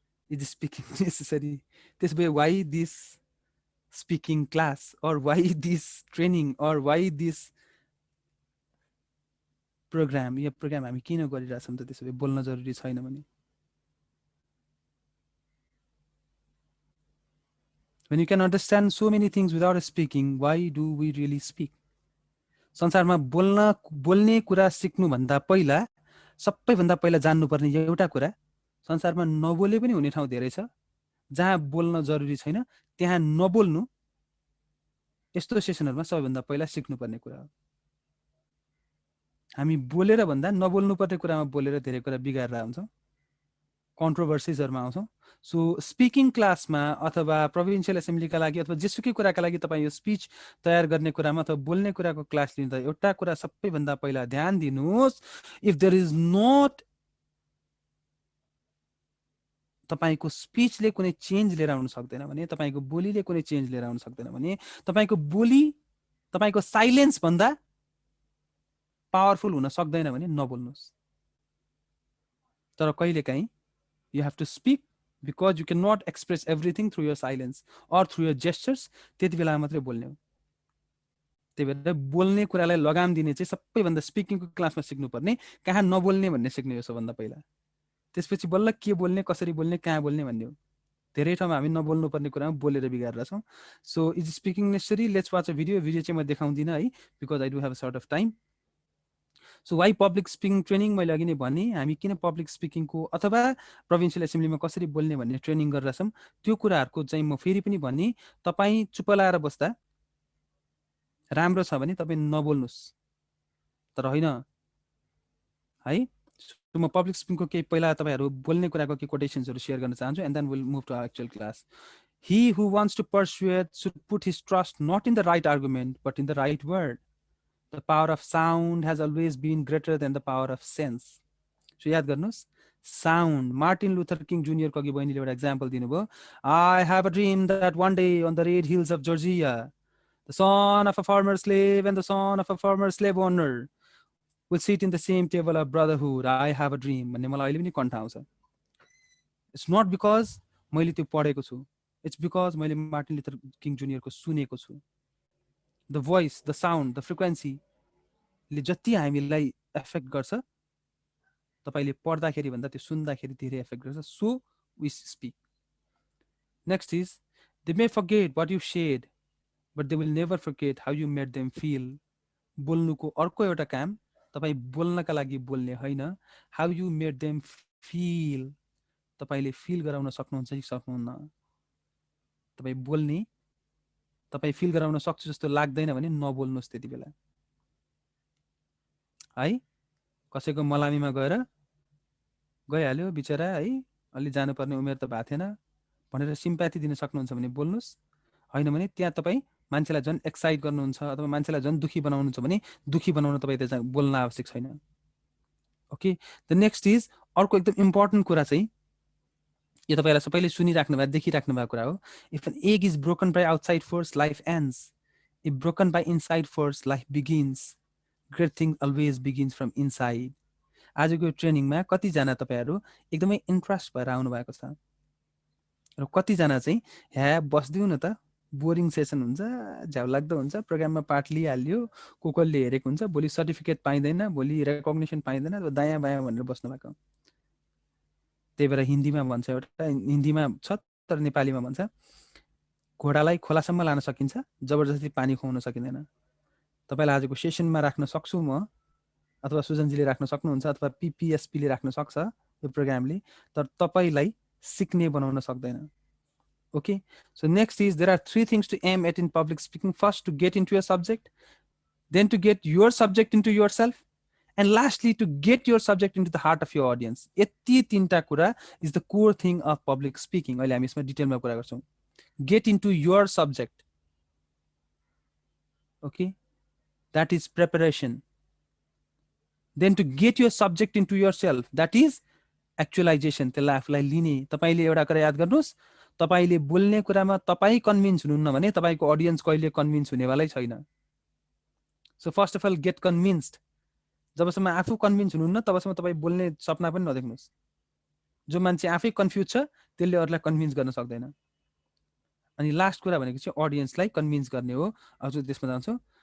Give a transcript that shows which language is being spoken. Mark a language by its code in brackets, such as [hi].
[en] Is speaking necessary? त्यसै why this speaking class, or why this training, or why this program? [ne] यो programme हामी किन गरिरहेछौँ त त्यसै बोल्न जरुरी छैन भने? [en] When you can understand so many things without speaking, why do we really speak? [ne] संसारमा बोल्ने कुरा सिक्नु भन्दा पहिला सबैभन्दा पहिला जान्नुपर्ने एउटा कुरा, संसारमा नबोले पनि हुने ठाउँ धेरै छ, जहाँ बोल्न जरुरी छैन त्यहाँ नबोल्नु यस्तो सेसनहरुमा सबैभन्दा पहिला सिक्नुपर्ने कुरा हो. हामी बोलेर भन्दा नबोल्नु पर्ने कुरामा बोलेर धेरै कुरा बिगारेर आउँछौं, कन्ट्रोभर्सीजहरुमा आउँछौं. सो स्पिकिङ क्लासमा अथवा प्रोभिन्शियल एसेम्ब्लीका लागि अथवा जेसुकै कुराका लागि तपाईं यो स्पीच तयार गर्ने कुरामा अथवा बोल्ने कुराको क्लास लिँदा एउटा कुरा सबैभन्दा पहिला ध्यान दिनुहोस्, [en] if there is not [ne] तपाईको स्पीचले कुनै चेन्ज लिएर आउन सक्दैन भने, तपाईको बोलीले कुनै चेन्ज लिएर आउन सक्दैन भने, तपाईको बोली तपाईको साइलेन्स भन्दा पावरफुल हुन सक्दैन भने नबोल्नुहोस्. तर कहिलेकाहीँ [en] you have to speak because you cannot express everything through your silence or through your gestures. [ne] त्यति बेला मात्रै बोल्ने हो. त्यही भएर बोल्ने कुरालाई लगाम दिने चाहिँ सबैभन्दा स्पिकिङको क्लासमा सिक्नुपर्ने, कहाँ नबोल्ने भन्ने सिक्ने हो सबभन्दा पहिला. त्यसपछि बल्ल के बोल्ने, कसरी बोल्ने, कहाँ बोल्ने भन्ने हो. धेरै ठाउँमा हामी नबोल्नु पर्ने कुरामा बोलेर बिगारेर छौं. [en] So is speaking necessary? Let's watch a video. [ne] Video चाहिँ म देखाउँदिन है, [en] Because I do have a short of time. So why public speaking training? [ne] मैले अघि नै भने हामी किन पब्लिक स्पिकिङको अथवा प्रोभिन्शियल एसेम्ब्लीमा कसरी बोल्ने भन्ने ट्रेनिङ गरिरहेछौँ. त्यो कुराहरूको चाहिँ म फेरि पनि भने, तपाईँ चुप लाएर बस्दा राम्रो छ भने तपाईँ नबोल्नुहोस्, तर होइन है. म पब्लिक स्पिकिङको केही पहिला तपाईहरु बोल्ने कुराको केही कोटेसन्सहरु शेयर गर्न चाहन्छु, [en] And then will move to our actual class. He who wants to persuade should put his trust not in the right argument but in the right word. The power of sound has always been greater than the power of sense. [ne] So याद गर्नुस्, sound. [en] Martin Luther King Jr. [ne] को अघि बहिनीले एउटा example दिनुभयो. [en] I have a dream that one day on the red hills of Georgia, the son of a former slave and the son of a former slave owner will sit in the same table of brotherhood. I have a dream. [ne] भन्ने मलाई अहिले पनि कण्ठ आउँछ. [en] It's not because [ne] मैले त्यो पढेको छु. [en] It's because [ne] मैले मार्टिन लुथर किङ जुनियर को सुनेको छु. [en] The voice, the sound, the frequency [ne] ले जति हामीलाई एफेक्ट गर्छ, तपाईले पढ्दाखेरि भन्दा त्यो सुन्दाखेरि धेरै एफेक्ट गर्छ. [en] So we speak. Next is, they may forget what you said, but they will never forget how you made them feel. [ne] बोल्नुको अर्को एउटा काम, तपाई बोल्नका लागि बोल्ने हैन, [en] how you made them feel. [ne] तपाईले फिल गराउन सक्नुहुन्छ कि सक्नुहुन्न. तपाई बोल्ने तपाईँ फिल गराउन सक्छु जस्तो लाग्दैन भने नबोल्नुहोस् त्यति बेला है। कसैको मलामीमा गएर गइहाल्यो बिचरा है, अलि जानुपर्ने उमेर त भएको थिएन भनेर सिम्प्याथी दिन सक्नुहुन्छ भने बोल्नुहोस्, होइन भने त्यहाँ तपाईँ मान्छेलाई झन् एक्साइट गर्नुहुन्छ अथवा मान्छेलाई झन् दुःखी बनाउनुहुन्छ भने दुःखी बनाउन तपाईँ त्यहाँ बोल्न आवश्यक छैन। [en] okay, the next is [ne] अर्को एकदम इम्पोर्टेन्ट कुरा चाहिँ यो तपाईँलाई सबैले सुनिराख्नु भएको देखिराख्नु भएको कुरा हो। [en] If an egg is broken by outside force life ends, if broken by inside force life begins, great thing always begins from inside. [ne] आजको ट्रेनिङमा कतिजना तपाईँहरू एकदमै इन्ट्रेस्ट भएर आउनु भएको छ र कतिजना चाहिँ ह्या बस्दिउँ न त, बोरिङ सेसन हुन्छ, झ्याउ लाग्दो हुन्छ, प्रोग्राममा पार्ट लिइहाल्यो, कसले हेरेको हुन्छ, भोलि सर्टिफिकेट पाइँदैन, भोलि रेकग्नेसन पाइँदैन, दायाँ बायाँ भनेर बस्नु भएको। त्यही भएर हिन्दीमा भन्छ एउटा, हिन्दीमा छ तर नेपालीमा भन्छ घोडालाई खोलासम्म लान सकिन्छ, जबरजस्ती पानी खुवाउन सकिँदैन। तपाईँलाई आजको सेसनमा राख्न सक्छु म, अथवा सुजनजीले राख्न सक्नुहुन्छ, अथवा पिपिएसपीले राख्न सक्छ यो प्रोग्रामले, तर तपाईँलाई सिक्ने बनाउन सक्दैन। [en] Okay, so next is there are 3 things to aim at in public speaking. First, to get into your subject, then to get your subject into yourself, and lastly to get your subject into the heart of your audience. [ne] यति तीनटा कुरा [en] is the core thing of public speaking. [ne] अहिले हामी यसमा डिटेलमा कुरा गर्छौं। [en] Get into your subject. Okay, that is preparation. Then to get your subject into yourself, that is actualization. [ne] त्यसलाई आफूलाई लिने। तपाईले एउटा कुरा याद गर्नुस्, तपाईले बोल्ने कुरामा तपाई कन्भिन्स हुनुहुन्न भने तपाईको ऑडियन्स कहिले कन्भिन्स हुनेवालै छैन। [en] So first of all get convinced. [ne] जबसम्म आफू कन्भिन्स हुनुहुन्न तबसम्म तपाई बोल्ने सपना पनि नदेख्नुस्। जो मान्छे आफै कन्फ्युज छ त्यसले अरूलाई कन्भिन्स गर्न सक्दैन। अनि लास्ट कुरा भनेको चाहिँ ऑडियन्सलाई कन्भिन्स गर्ने हो। अझ त्यसमा जान्छौं।